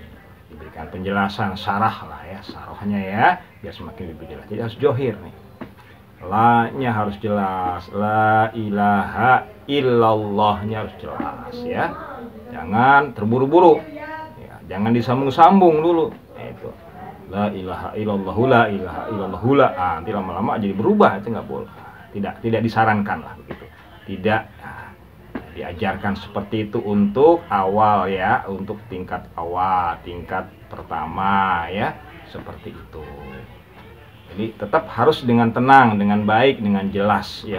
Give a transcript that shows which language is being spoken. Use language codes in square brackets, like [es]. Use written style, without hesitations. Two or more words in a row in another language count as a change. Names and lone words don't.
[id] Diberikan penjelasan syarah lah ya, syarahnya ya, biar semakin lebih jelas. Jadi harus johir nih. La-nya harus jelas, [ar] لا إله إلا الله- [id] nya harus jelas ya. Jangan terburu-buru. Ya, jangan disambung-sambung dulu. Itu. [ar] لا إله إلا الله، لا إله إلا الله، لا. [id] Nanti lama-lama jadi berubah, itu nggak boleh. Tidak disarankan lah begitu. Tidak diajarkan seperti itu untuk awal ya, untuk tingkat awal, tingkat pertama ya, seperti itu. Jadi tetap harus dengan tenang, dengan baik, dengan jelas ya.